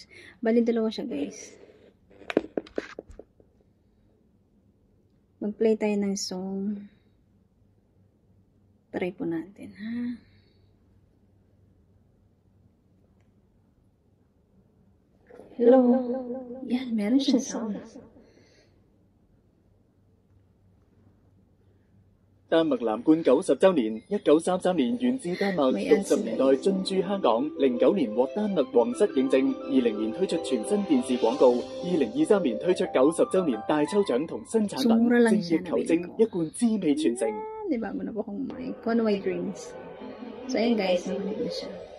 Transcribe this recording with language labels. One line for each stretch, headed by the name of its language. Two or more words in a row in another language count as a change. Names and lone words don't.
Filipino: Bali, dalawa siya guys. Mag-play tayo ng song. Try po natin, ha? Hello? Yan, meron siyang sound.
Cantonese: 丹麥藍罐90週年，1933年源自丹麥，60年代進駐香港，09年獲丹麥皇室認證，20年推出全新電視廣告，2023年推出90週年大抽獎同新產品，精益求精，一貫滋味傳承。
Filipino: Diba, muna po akong mic. Kung ano may drinks. So, ayun guys, nakunik na siya.